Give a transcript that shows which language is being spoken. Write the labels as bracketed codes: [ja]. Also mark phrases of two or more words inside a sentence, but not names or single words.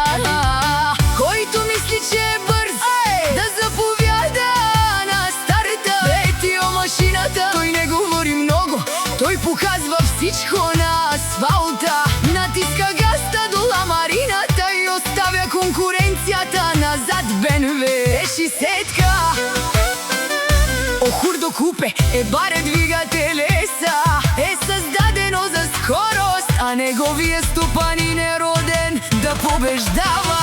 [bg] Който мисли, че е бърз, да заповяда на старта. Петио машината, той не говори много, той показва всичко на асфалта. Натиска газта до ламарината и оставя конкуренцията назад. БМВ 60-ка. Хурдо купе е баре двигателеса, е създадено за скорост, а неговия стопанин е роден да побеждава.